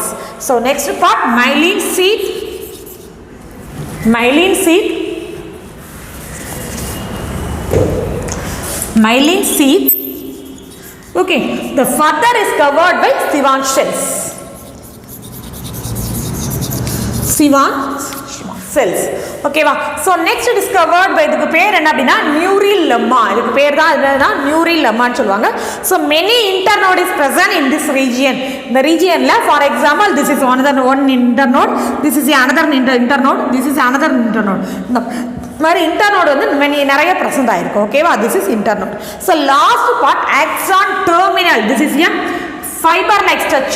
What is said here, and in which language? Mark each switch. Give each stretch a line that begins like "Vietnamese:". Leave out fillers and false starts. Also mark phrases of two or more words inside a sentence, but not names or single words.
English: So next part, myelin sheath. Okay, the further is covered by Schwann cells.
Tamil: Okay va.
English: So next discovered by
Tamil: இதுக்கு பேர் என்ன அப்படினா
English: neural lemma.
Tamil: இதுக்கு பேர் டா
English: neural lemma
Tamil: னு சொல்வாங்க.
English: So many internode is present in this region. The region la, for example, this is one internode, this is another internode, this is another internode.
Tamil: Mari internode vandu many nariya present aayirukku.
English: Okay va. This is internode. So last part, axon terminal. This is a fiber like structure.